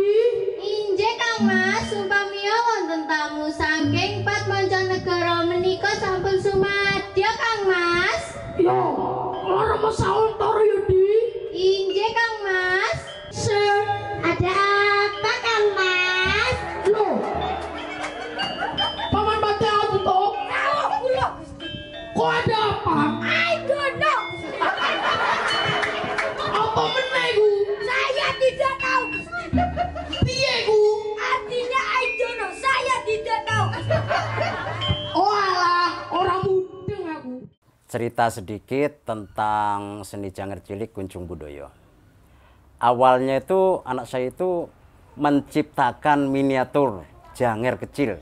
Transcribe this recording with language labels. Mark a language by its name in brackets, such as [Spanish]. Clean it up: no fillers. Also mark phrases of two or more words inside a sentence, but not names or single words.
[Javanese] Inje Kang Mas, sumpamia wonten tamu saking 4 mancanegara menika sampun sumadya Kang Mas. Yo, ora mau sauntara yo di. Inje Kang Mas. [Indonesian] Sir, ada apa Kang Mas? [Javanese] Loh. Paman Bate aku toh. [Indonesian] Kok ada apa? [English] I don't know. [Javanese] Apa meneh ku? [Indonesian] Saya tidak tahu. [Javanese] Piye ku? [Indonesian] Artinya [English] I don't know. [Indonesian] Saya tidak tahu. [Javanese] Oh alah, orang mudeng aku. [Indonesian] Cerita sedikit tentang seni Janger cilik Kunjung Budoyo. Awalnya itu anak saya itu menciptakan miniatur Janger kecil.